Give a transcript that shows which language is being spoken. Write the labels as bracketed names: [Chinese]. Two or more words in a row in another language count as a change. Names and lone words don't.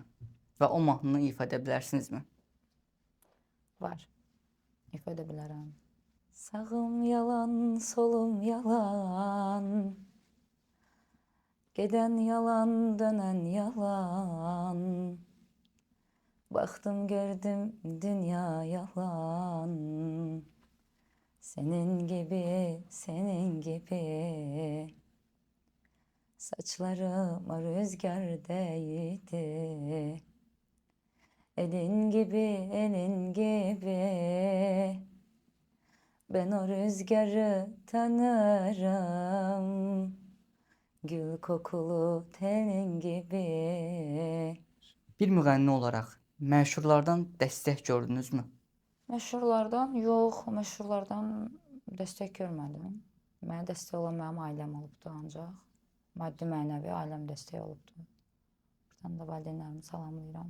[Azerbaijani] Və o mahnını ifa edə bilərsinizmi? Var. İfa edə bilərəm. Sağım yalan, solum yalan. Gedən yalan, dönən yalan. Baxdım, gördüm, dünya yalan. [Turkish] Senin gibi, senin gibi. Saçlarıma rüzgar değdi. Elin gibi, elin gibi. Ben o rüzgarı tanırım. Gül kokulu tenin gibi. [Azerbaijani] Bir müğənni olaraq məşhurlardan dəstək gördünüzmü? Məşhurlardan yox, məşhurlardan dəstək görmədim. Mənə dəstək olan mənim ailəm olubdu ancaq. Maddi mənəvi ailəm dəstək olubdu. Buradan da valideynlərimi salamlayıram.